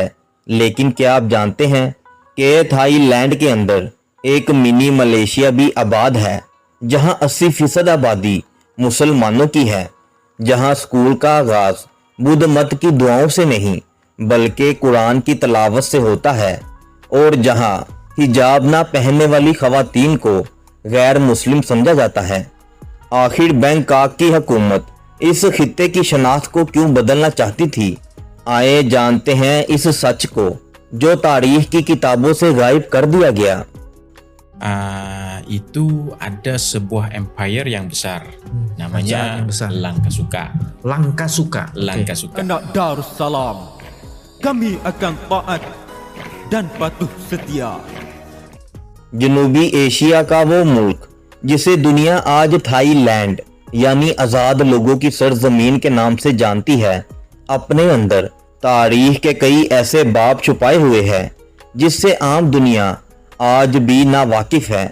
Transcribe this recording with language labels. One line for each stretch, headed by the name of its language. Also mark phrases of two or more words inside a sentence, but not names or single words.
Urdu: لیکن کیا آپ جانتے ہیں کہ تھائی لینڈ کے اندر ایک منی ملیشیا بھی آباد ہے، جہاں 80% آبادی مسلمانوں کی ہے، جہاں اسکول کا آغاز بدھ مت کی دعاؤں سے نہیں بلکہ قرآن کی تلاوت سے ہوتا ہے، اور جہاں حجاب نہ پہننے والی خواتین کو غیر مسلم سمجھا جاتا ہے. آخر بینکاک کی حکومت اس خطے کی شناخت کو کیوں بدلنا چاہتی تھی? آئیے جانتے ہیں اس سچ کو جو تاریخ کی کتابوں سے غائب کر دیا گیا.
Malay: Itu ada sebuah empire yang besar, namanya Kerajaan yang besar. Lankasuka. Lankasuka. Lankasuka. Anak Darussalam, kami akan taat dan patuh setia.
Urdu: جنوبی ایشیا کا وہ ملک جسے دنیا آج تھائی لینڈ یعنی آزاد لوگوں کی سرزمین کے نام سے جانتی ہے، اپنے اندر تاریخ کے کئی ایسے باب چھپائے ہوئے ہیں جس سے عام دنیا آج بھی نا واقف ہے.